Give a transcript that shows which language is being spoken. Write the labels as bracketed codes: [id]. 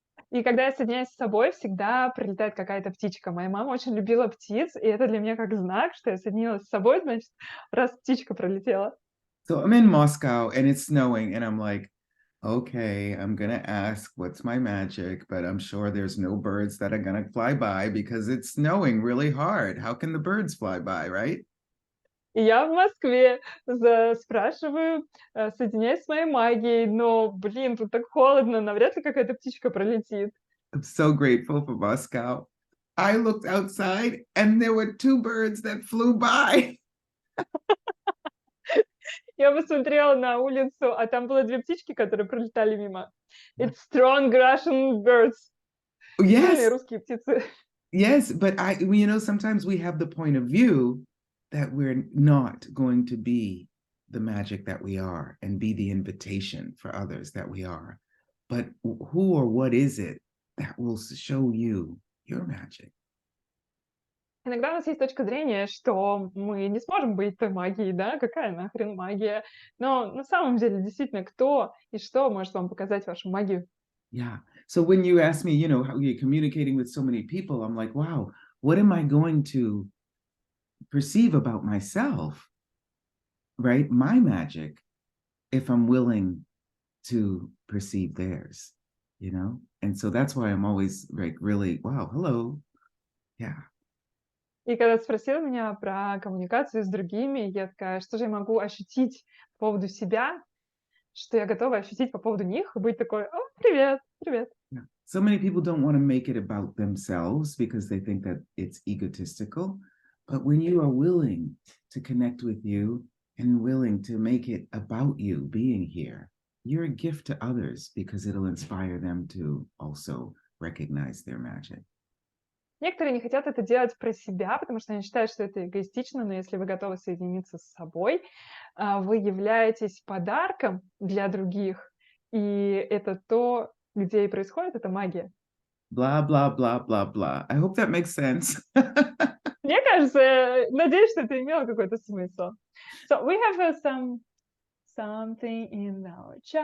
[ru] И когда я соединяюсь с собой, всегда прилетает какая-то птичка. Моя мама очень любила птиц, и это для меня как знак, что я соединилась с собой, значит, раз птичка пролетела. [en] So I'm in Moscow and it's snowing, and I'm like, okay, I'm going to ask what's my magic, but I'm sure there's no birds that are going to fly by because it's snowing really hard. How can the birds fly by, right? [ru] И я в Москве спрашиваю, соединяюсь с моей магией, но, блин, тут так холодно, навряд ли какая-то птичка пролетит. [en] I'm so grateful for Moscow. I looked outside and there were 2 birds that flew by. [ru] Я посмотрела на улицу, а там было 2 птички, которые пролетали мимо. [en] It's strong Russian birds. Yes, [ru] Сильные русские птицы. [en] yes, but sometimes we have the point of view that we're not going to be the magic that we are and be the invitation for others that we are. But who or what is it that will show you your magic? [ru] Иногда у нас есть точка зрения, что мы не сможем быть той магией, да, какая нахрен магия. Но на самом деле, действительно, кто и что может вам показать вашу магию? [en] Yeah. So when you ask me, how you're communicating with so many people, I'm like, wow, what am I going to perceive about myself, right? My magic, if I'm willing to perceive theirs, And so that's why I'm always like, really, wow, hello. Yeah. [ru] И когда ты спросила меня про коммуникацию с другими, я такая: что же я могу ощутить по поводу себя, что я готова ощутить по поводу них, и быть такой: "О, привет, привет". [en] Yeah. So many people don't want to make it about themselves because they think that it's egotistical. But when you are willing to connect with you and willing to make it about you being here, you're a gift to others because it'll inspire them to also recognize their magic. [ru] Некоторые не хотят это делать про себя, потому что они считают, что это эгоистично, но если вы готовы соединиться с собой, вы являетесь подарком для других, и это то, где и происходит эта магия. [en] Blah, blah, blah, blah, blah. I hope that makes sense. [ru] Мне кажется, надеюсь, что это имело какой-то смысл. [en] So we have something in our chat.